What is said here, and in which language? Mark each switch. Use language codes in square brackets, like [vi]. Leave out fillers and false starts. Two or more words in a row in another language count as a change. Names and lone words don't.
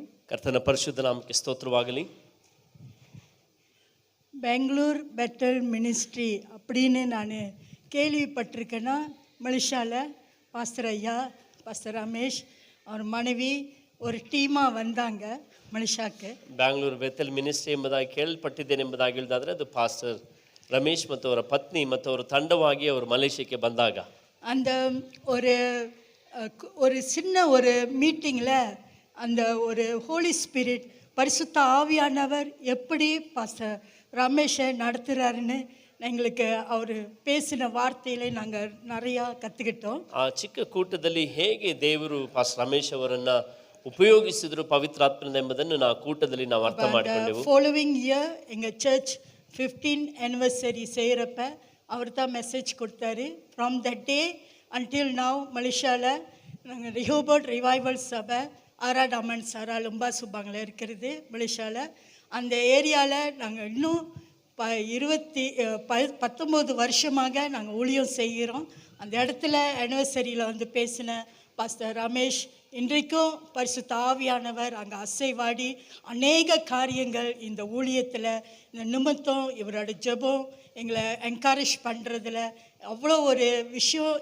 [kn] ಕರ್ತನ ಪರಿಶುದ್ಧ ನಾಮಕ್ಕೆ ಸ್ತೋತ್ರವಾಗಲಿ. [ta] பெங்களூர் பெட்டல் மினிஸ்ட்ரி அப்படின்னு நான் கேள்விப்பட்டிருக்கேன்னா, மலேசியாவில் பாஸ்டர் ஐயா, பாஸ்டர் ரமேஷ் அவர் மனைவி ஒரு டீமாக வந்தாங்க மலேசியாவுக்கு. [kn] ಬ್ಯಾಂಗ್ಳೂರ್ ಬೆಥೆಲ್ ಮಿನಿಸ್ಟ್ರಿ ಎಂಬುದಾಗಿ ಕೇಳಲ್ಪಟ್ಟಿದ್ದೇನೆ ಎಂಬುದಾಗಿ ಹೇಳಿದಾದರೆ ಅದು ಪಾಸ್ಟರ್ ರಮೇಶ್ ಮತ್ತು ಅವರ ಪತ್ನಿ ಮತ್ತು ಅವರ ತಂಡವಾಗಿ ಅವರು ಮಲೇಷ್ಯಾಕ್ಕೆ ಬಂದಾಗ [ta] அந்த ஒரு சின்ன ஒரு மீட்டிங்கில் அந்த ஒரு [en] Holy Spirit [ta] பரிசுத்த ஆவியானவர் எப்படி பாஸ்டர் ரமேஷை நடத்துகிறாருன்னு எங்களுக்கு அவர் பேசின வார்த்தையில நாங்கள் நிறையா கற்றுக்கிட்டோம். [kn] ಆ ಚಿಕ್ಕ ಕೂಟದಲ್ಲಿ ಹೇಗೆ ದೇವರು ಪಾಸ್ಟರ್ ರಮೇಶ್ ಅವರನ್ನು ಉಪಯೋಗಿಸಿದ್ರು ಪವಿತ್ರಾತ್ಮದಿಂದ ಎಂಬುದನ್ನು ನಾವು ಕೂಟದಲ್ಲಿ ನಾವು ಅರ್ಥ ಮಾಡಿಕೊಂಡೆವು. [en] following year [ta] எங்கள் சர்ச் 15th anniversary செய்கிறப்ப அவர் தான் மெசேஜ் கொடுத்தாரு. [en] from that day until now [ta] மலேசியாவில் நாங்கள் ரிஹோபோட் ரிவைவல் சபை ஆராடாமன் சாரா லும்பா சுபாங்கில் இருக்கிறது மலேசியாவில். அந்த ஏரியாவில் நாங்கள் இன்னும் 19 வருஷமாக நாங்கள் ஊழியம் செய்கிறோம். அந்த இடத்துல ஆனிவர்சரியில் வந்து பேசின பாஸ்டர் ரமேஷ் இன்றைக்கும் பரிசுத்த ஆவியானவர் அங்கே அசைவாடி அநேக காரியங்கள் இந்த ஊழியத்தில் இந்த நிமித்தம் இவரோட ஜெபம் எங்களை என்கரேஜ் பண்ணுறதுல அவ்வளோ ஒரு விஷயம்.